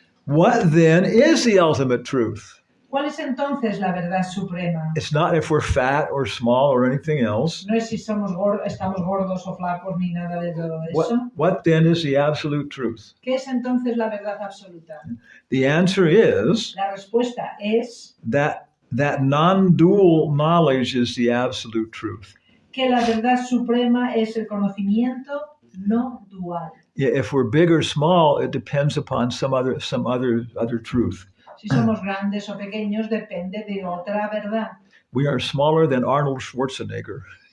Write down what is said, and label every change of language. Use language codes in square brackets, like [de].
[en] What then is the ultimate truth? [es] ¿Cuál es entonces la verdad suprema? [en] It's not if we're fat or small or anything else. [es] No es si estamos gordos o flacos ni nada de todo eso. [en] What then is the absolute truth? [es] ¿Qué es entonces la verdad absoluta? [en] The answer is [es] La respuesta es [en] that non-dual knowledge is the absolute truth. [es] que la verdad suprema es el conocimiento no dual. [en] Yeah, if we're big or small, it depends upon some other truth. [es] Si somos grandes o pequeños depende de otra verdad. [en] We are smaller than Arnold Schwarzenegger.